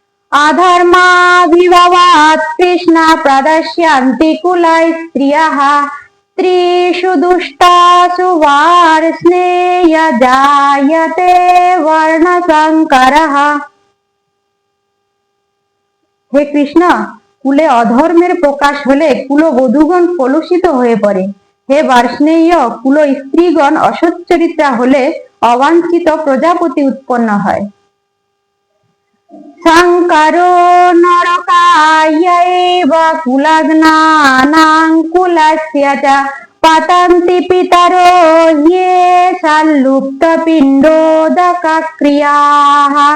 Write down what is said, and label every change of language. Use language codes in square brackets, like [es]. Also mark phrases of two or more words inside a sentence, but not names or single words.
[sa] अधर्माभिभवात् कृष्ण प्रदर्शयन्ति कुलै स्त्रियः स्त्रीषु दुष्टासु वार्ष्णेय जायते वर्णसंकरः। [bn] হে কৃষ্ণ, কুলে অধর্মের প্রকাশ হলে কুলবধূগণ কলুষিত হয়ে পড়ে। হে বার্ষ্ণেয়, কুল স্ত্রীগণ অসচ্চরিত্রা হলে অবাঞ্ছিত প্রজাপতি উৎপন্ন হয়। [sa] সংকরো নরকায়ৈব কুলগ্নানাং কুলস্য চ পতন্তি পিতরো ইয়ে সংলুপ্ত পিণ্ডোদকক্রিয়াঃ।